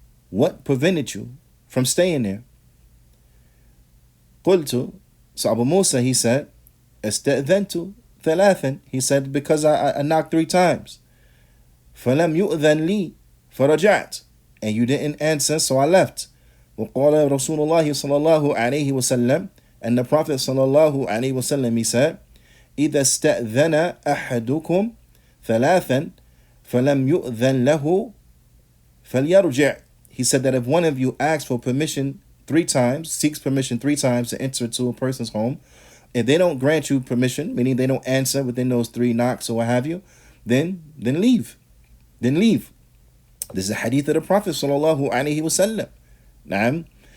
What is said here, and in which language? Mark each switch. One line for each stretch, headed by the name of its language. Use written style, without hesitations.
English: What prevented you from staying there? قلت, so Abu Musa, he said,
Arabic: استأذنت ثلاثا.
English: He said, because I knocked 3 times.
Arabic: فلم يؤذن لي فرجعت.
English: And you didn't answer, so I left.
Arabic: وقال رسول الله صلى الله عليه وسلم,
English: and the Prophet
Arabic: صلى الله عليه وسلم,
English: he said,
Arabic: إذا استأذن أحدكم ثلاثا فلم يؤذن له فليرجع.
English: He said that if one of you asks for permission 3 times, seeks permission 3 times to enter to a person's home, if they don't grant you permission, meaning they don't answer within those 3 knocks or what have you, then leave. Then leave. This is a hadith of the Prophet sallallahu alaihi wasallam. Naam.